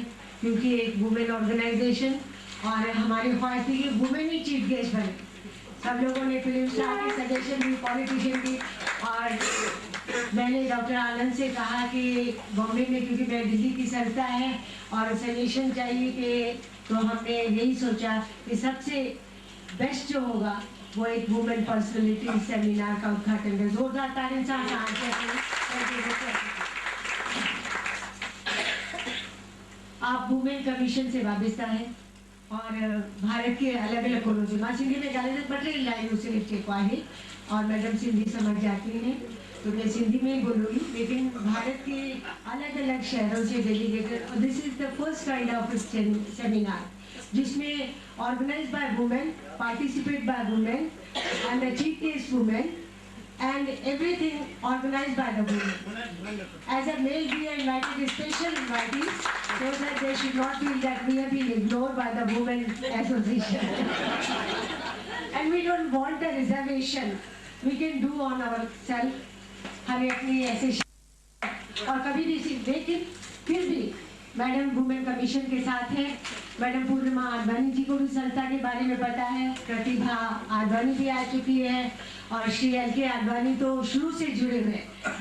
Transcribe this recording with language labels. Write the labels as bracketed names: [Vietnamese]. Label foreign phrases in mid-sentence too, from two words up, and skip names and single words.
[Hindi] क्योंकि एक [English] women organization [Hindi] और हमारे ख्वाहिश थी कि वुमेन ही चीफ गेस्ट बने सब लोगों ने [English] film star [Hindi] की सजेशन दी, पॉलिटिशियन की, और मैंने डॉक्टर आनंद से कहा कि बॉम्बे में, क्योंकि मैं दिल्ली की संस्था है और सजेशन चाहिए कि, तो हमने यही सोचा कि सबसे बेस्ट जो होगा वो एक [English] women personality seminar [Hindi] का उद्घाटन कर। जोरदार तालियों से आप [English] women commission [Hindi] से वाबस्ता है और भारत के अलग अलग कोनों से मां [Sindhi] सिंधी में ॻाल्हाइण ॿ टे लाइनूं सिर्फ़ु जेको आहे, [Hindi] और मैडम सिंधी समझ जाती हैं तो मैं सिंधी में ही बोलूँगी, लेकिन भारत के अलग अलग शहरों से डेलीगेटेड, [English] this is the first kind of seminar जिसमें organize by women, participate by women and the chief guest women and everything organized by the women. As a male, we are invited special invitees so that they should not feel that we have been ignored by the women association. And we don't want a reservation. We can do on ourselves. [Hindi] हमें अपनी ऐसे और कभी भी, लेकिन फिर भी मैडम [English] women commission [Hindi] के साथ है। मैडम पूर्णिमा आडवाणी जी को भी संस्था के बारे में पता है, प्रतिभा आडवाणी भी आ चुकी है और श्री LK आडवाणी तो शुरू से जुड़े हुए हैं।